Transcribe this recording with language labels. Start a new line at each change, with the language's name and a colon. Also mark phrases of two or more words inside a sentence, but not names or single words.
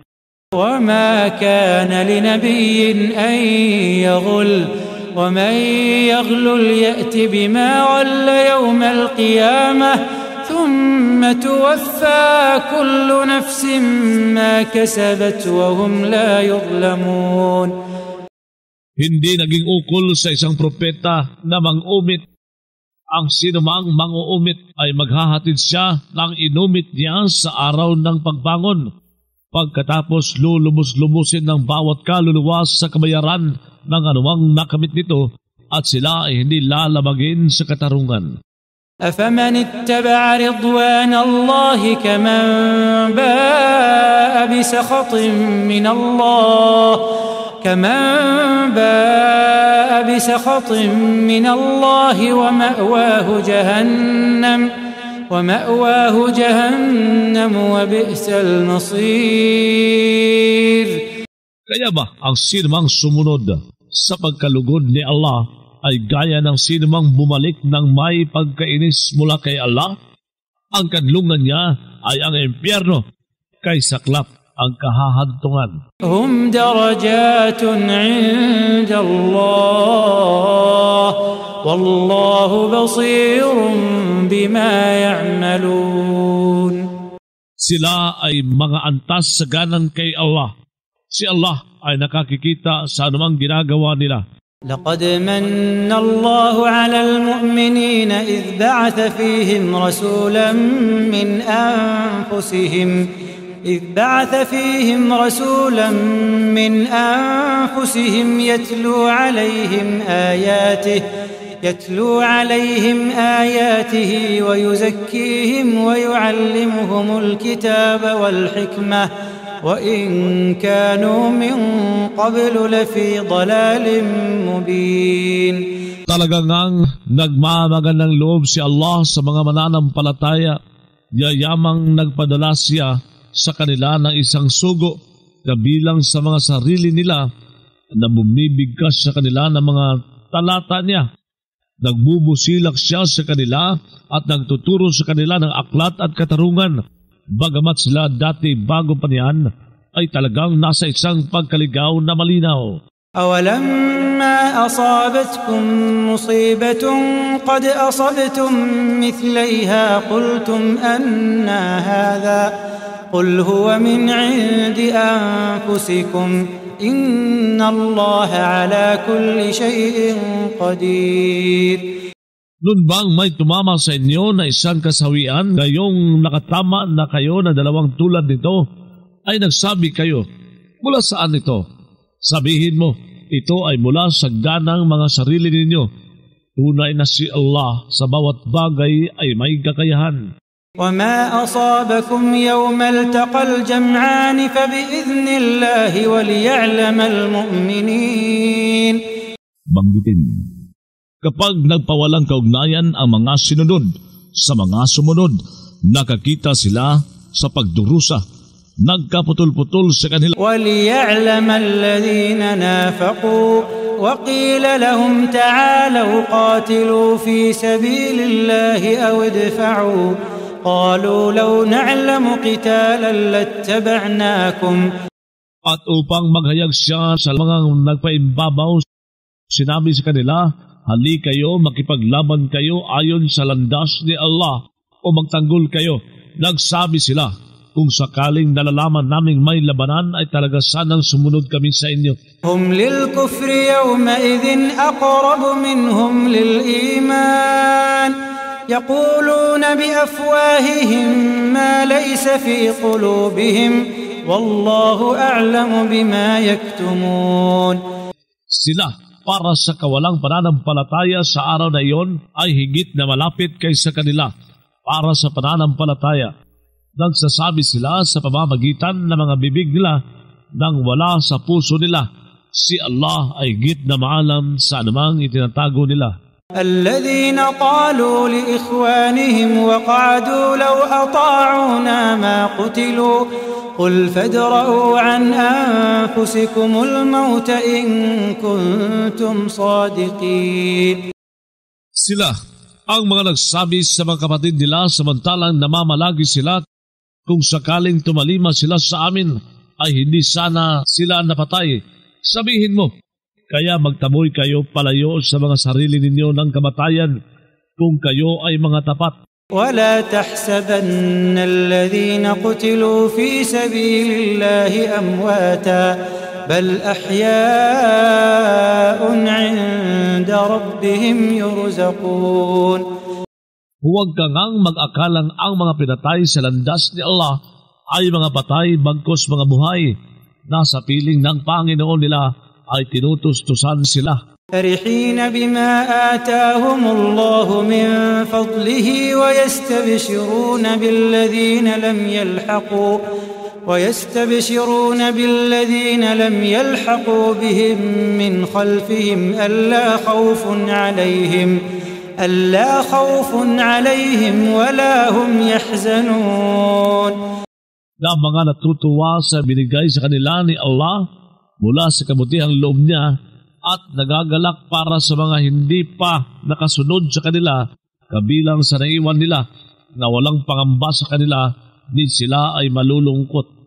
Arabic: وما كان لنبي أن يغل ومن يغلل يأت بما غل يوم القيامة ثم توفى كل نفس ما كسبت وهم لا يظلمون.
Filipino: Hindi naging ukol sa isang propeta na mang-umit. Ang sinumang mang-uumit ay maghahatid siya ng inumit niya sa araw ng pagbangon. Pagkatapos lulubos-lubusin ng bawat kaluluwa sa kabayaran ng anumang nakamit nito at sila ay hindi lalabagin sa katarungan.
Arabic: أفمن اتبع رضوان الله كمن باء بسخط من الله ومأواه جهنم وبئس المصير.
Filipino: Kaya ba ang sinumang sumunod sa pagkalugod ni Allah ay gaya ng sinumang bumalik ng may pagkainis mula kay Allah? Ang kadlungan niya ay ang impyerno, kay saklap ang kahahantungan.
Arabic: هم درجات عند الله والله بصير بما يعملون.
Filipino: Sila ay mga antas sa ganan kay Allah. Si Allah ay nakakikita sa anumang ginagawa nila.
Arabic: لقد من الله على المؤمنين إذ بعث فيهم رسولا من أنفسهم يتلو عليهم آياته ويزكيهم ويعلمهم الكتاب والحكمة وإن كانوا من قبل لفي ضلال مبين.
Filipino: Talagang nagmamagandang loob si Allah sa mga mananampalataya. Yayamang nagpadala siya sa kanila ng isang sugo kabilang sa mga sarili nila na bumibigkas sa kanila ng mga talata niya. Nagbubusilak siya sa kanila at nagtuturo sa kanila ng aklat at katarungan. Bagamat sila dati bago pa niyan ay talagang nasa isang pagkaligaw na malinaw.
Arabic: أولما أصابتكم مصيبة قد أصبتم مثليها قلتم أنى هذا قل هو من عند أنفسكم إن الله على كل شيء قدير.
Filipino: Nun bang may tumama sa inyo na isang kasawian, gayong nakatama na kayo na dalawang tulad nito, ay nagsabi kayo, mula saan ito? Sabihin mo, ito ay mula sa ganang mga sarili ninyo. Tunay na si Allah sa bawat bagay ay may kakayahan.
Arabic: وما أصابكم يوم التقى الجمعان فبإذن الله وليعلم المؤمنين.
Filipino: Banggitin, kapag nagpawalang kaugnayan ang mga sinunod sa mga sumunod, nakakita sila sa pagdurusa, nagkaputol-putol sa kanila.
Arabic: وَلِيَعْلَمَ الَّذِينَ نَافَقُوا وَقِيلَ لَهُمْ تَعَالَوْا قَاتِلُوا فِي سَبِيلِ اللَّهِ أَوْ ادْفَعُوا قَالُوا لَوْ نَعْلَمُ قِتَالًا لَاتَّبَعْنَاكُمْ.
Filipino: At upang maghayag siya sa mga nagpaimbabaw, sinabi sa kanila, hali kayo, makipaglaban kayo ayon sa landas ni Allah o magtanggol kayo. Nagsabi sila, kung sakaling nalalaman naming may labanan ay talaga sanang sumunod kami sa inyo.
Arabic: هم للكفر يومئذ أقرب منهم للإيمان. يقولون بأفواههم ما ليس في قلوبهم والله أعلم بما يكتمون.
Filipino: Sila para sa kawalang pananampalataya sa araw na iyon ay higit na malapit kaysa kanila para sa pananampalataya. Nagsasabi sila sa pamamagitan ng mga bibig nila nang wala sa puso nila. Si Allah ay higit na maalam sa anumang itinatago nila.
Arabic: الذين قالوا لإخوانهم وقعدوا لو أطاعونا ما قتلوا قل فادرءوا عن أنفسكم الموت إن كنتم صادقين.
Filipino: Sila ang mga nagsabi sa mga kapatid nila samantalang namamalagi sila, kung sakaling tumalima sila sa amin ay hindi sana sila napatay. Sabihin mo, kaya magtaboy kayo palayo sa mga sarili ninyo ng kamatayan kung kayo ay mga tapat.
Arabic: ولا تحسبن الذين قتلوا في سبيل الله أمواتا بل أحياء عند ربهم يرزقون.
Filipino: Huwag kang mag-akalang ang mga pinatay sa landas ni Allah ay mga patay bagkus mga buhay. Nasa piling ng Panginoon nila ay tinutustusan sila.
Arabic: فرحين بما آتاهم الله من فضله ويستبشرون بالذين لم يلحقوا بهم من خلفهم ألا خوف عليهم ولا هم يحزنون.
Filipino: Na mga natutuwa sa binigay sa kanila ni Allah mula sa kabutihang loob niya at nagagalak para sa mga hindi pa nakasunod sa kanila, kabilang sa naiwan nila na walang pangamba sa kanila, ni sila ay malulungkot.